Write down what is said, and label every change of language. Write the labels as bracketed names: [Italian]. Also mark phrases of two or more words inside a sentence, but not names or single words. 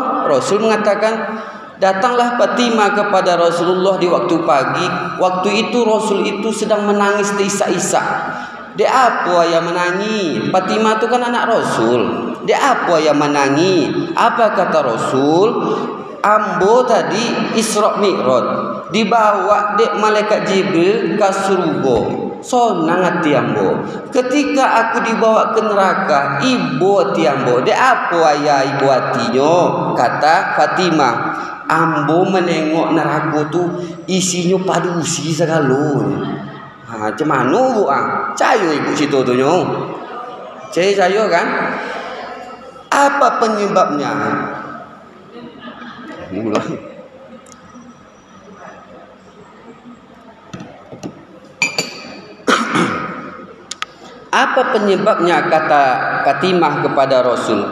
[Indonesian] Rasul mengatakan, datanglah Fatimah kepada Rasulullah di waktu pagi. Waktu itu Rasul itu sedang menangis terisak-isak. Dia apa yang menangi? Fatimah itu kan anak Rasul. Dia apa yang menangi? Apa kata Rasul? [Minangkabau] Ambo tadi Isra Mi'raj, dibawa dek malaikat Jibril ke surga. Sonang hati ambo. [Indonesian] Ketika aku dibawa ke neraka, [Minangkabau] ibu hati ambo. Dek apa ayah ibu hatinya? Kata Fatimah, ambo menengok neraka tu isinya padusi segala. Macam mana bu? Cayo ibu situ tu nyo. Cayo kan? [Indonesian] Apa penyebabnya? Apa penyebabnya, kata Fatimah kepada Rasul?